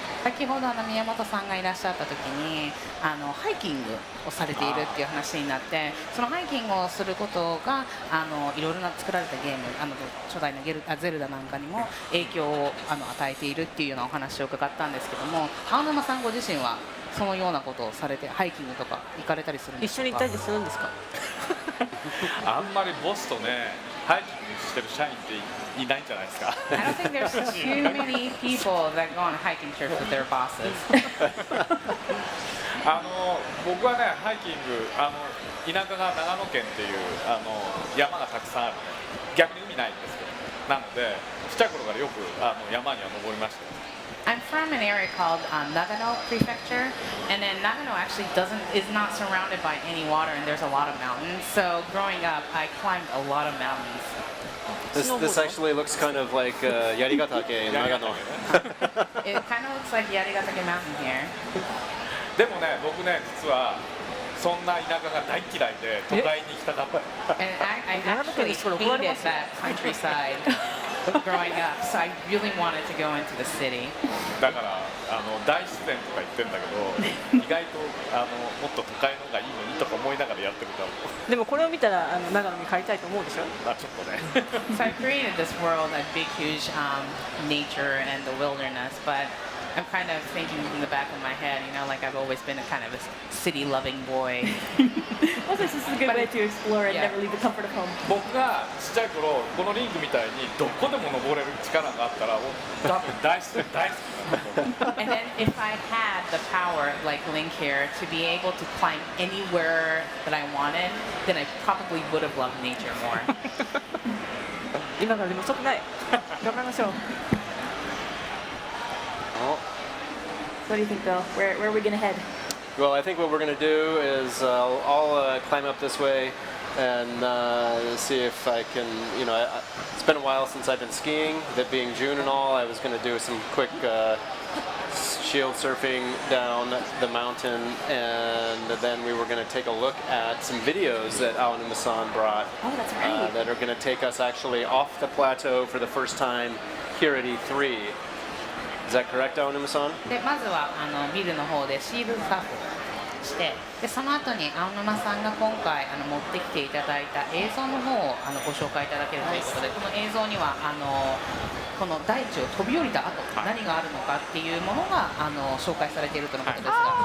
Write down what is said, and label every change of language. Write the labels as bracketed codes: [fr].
[ja] 先ほど宮本さんがいらっしゃった時にハイキングをされているっていう話になって、そのハイキングをすることがいろいろな作られたゲーム初代のゼルダなんかにも影響を与えているっていうようなお話を伺ったんですけども、青沼さんご自身はそのようなことをされてハイキングとか行かれたりするんですか？一緒に行ったりするんですか？あんまりボスとねハイキングしてる社員っていないんじゃないですか。 [en] I don't think there's too many people that go on hiking trips with their bosses. [ja] 僕はねハイキング田舎が長野県っていう山がたくさんあるね、逆に海ないんですけど、なのでちっちゃい頃からよく山には登りました。 [en] I'm from an area called Nagano Prefecture, and then Nagano actually is not surrounded by any water, and there's a lot of mountains. So growing up, I climbed a lot of mountains. This actually looks kind of like Yarigatake in Nagano. It kind of looks like Yarigatake Mountain here. [ja] でもね僕ね実はそんな田舎が大嫌いで都会に行きたかった。 [en] And I actually hated that countryside growing up, so I really wanted to go into the city. [ja] だから大自然とか言ってんだけど意外ともっと都会の方がいいのにとか思いながらやってるから。でもこれを見たら長野に帰りたいと思うでしょ？まあちょっとね。 [en] So I created this world, a big, huge nature and the wilderness, but I'm kind of thinking in the back of my head, like I've always been a kind of a city-loving boy. Well, this is a good way to explore and never leave the comfort of home. [ja] 僕がちっちゃい頃このリングみたいにどこでも登れる力があったら多分大好きだと思う。 [en] And then if I had the power, like Link here, to be able to climb anywhere that I wanted, then I probably would have loved nature more. [ja] 今からでも遅くない。頑張りましょう。 [en] What do you think, Bill? Where are we going to head? Well, I think what we're going to do is I'll climb up this way and see if I can, it's been a while since I've been skiing, that being June and all, I was going to do some quick shield surfing down the mountain, and then we were going to take a look at some videos that Aonuma-san brought. Oh, that's right. That are going to take us actually off the plateau for the first time here at E3. Is that correct, Aonuma-san? [ja] でまずはビルの方でシールドサーフをして、でその後に青沼さんが今回持ってきていただいた映像の方をご紹介いただけるということで、この映像にはこの大地を飛び降りた後、何があるのかっていうものが紹介されているとのことですが。